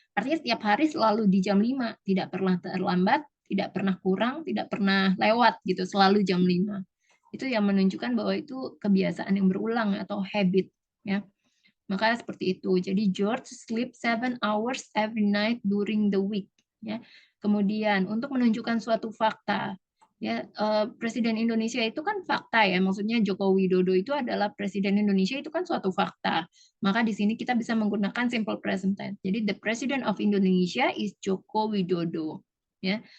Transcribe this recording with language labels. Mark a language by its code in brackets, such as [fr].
[id] Artinya setiap hari selalu di jam 5, tidak pernah terlambat, tidak pernah kurang, tidak pernah lewat gitu, selalu jam 5. Itu yang menunjukkan bahwa itu kebiasaan yang berulang atau habit ya. Maka seperti itu. Jadi [en] George sleep 7 hours every night during the week ya. [id] Kemudian untuk menunjukkan suatu fakta ya, Presiden Indonesia itu kan fakta ya, maksudnya Joko Widodo itu adalah Presiden Indonesia, itu kan suatu fakta. Maka di sini kita bisa menggunakan simple present tense. Jadi [en] the President of Indonesia is Joko Widodo [id] ya.